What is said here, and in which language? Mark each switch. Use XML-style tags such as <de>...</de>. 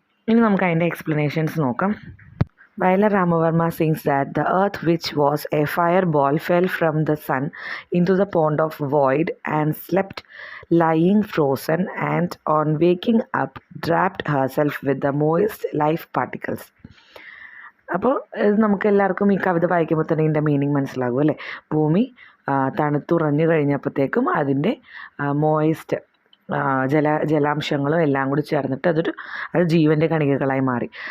<ml>ഇനി നമുക്ക് അതിൻ്റെ എക്സ്പ്ലനേഷൻസ് നോക്കാം.</ml> <en>Vailar Ramavarma sings that the earth, which was a fireball, fell from the sun into the pond of void and slept, lying frozen, and on waking up wrapped herself with the moist life particles.</en> <ml>അപ്പോൾ നമുക്ക് എല്ലാവർക്കും ഈ കവിത വായിക്കുമ്പോൾ തന്നെ ഇതിൻ്റെ meaning മനസ്സിലാകും അല്ലേ. ഭൂമി തണുത്തുറഞ്ഞു കഴിഞ്ഞപ്പോഴത്തേക്കും അതിൻ്റെ മോയിസ്റ്റ് ജലാംശങ്ങളും എല്ലാം കൂടി ചേർന്നിട്ട് അത് ജീവൻ്റെ കണികകളായി മാറി.</ml>